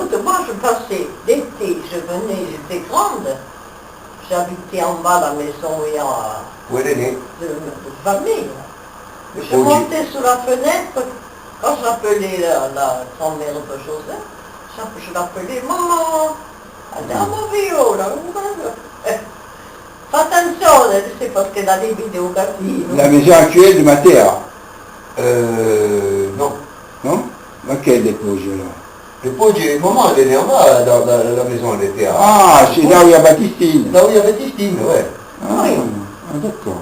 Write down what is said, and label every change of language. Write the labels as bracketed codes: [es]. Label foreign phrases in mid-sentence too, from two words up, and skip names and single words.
[fr] écoute, moi je passais l'été, je venais, j'étais grande. J'habitais en bas la maison où il y a Où elle est née? de famille. Je Oh, montais sous la fenêtre, quand j'appelais la grand-mère de Joseph, je l'appelais maman. [it] Andiamo via ora. Fa attenzione, [fr] c'est parce qu'elle a des vidéos casino. La maison actuelle de Mathéa. Non. Non? Laquelle dépose là? Le Poggi, maman, elle est née en bas, dans la maison, elle était à... Ah, c'est là où il y a Baptistine. Là où il y avait Baptistine, ouais. Ah, Oui. d'accord.